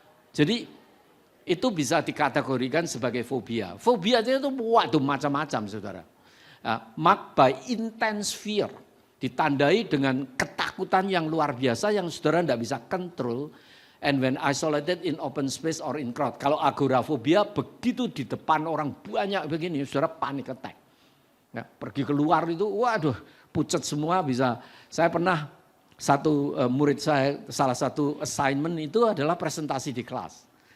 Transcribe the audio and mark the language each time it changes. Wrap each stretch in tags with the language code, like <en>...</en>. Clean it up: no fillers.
<id>Jadi itu bisa dikategorikan sebagai fobia. Fobia itu waduh macam-macam saudara.</id> <en>Marked by intense fear,</en> <id>ditandai dengan ketakutan yang luar biasa yang saudara tidak bisa kontrol.</id> <en>And when isolated in open space or in crowd.</en> <id>Kalau agorafobia begitu di depan orang banyak begini, saudara panic attack. Ya, pergi keluar itu, waduh, pucat semua bisa. Saya pernah murid saya, salah satu assignment itu adalah presentasi di kelas.</id>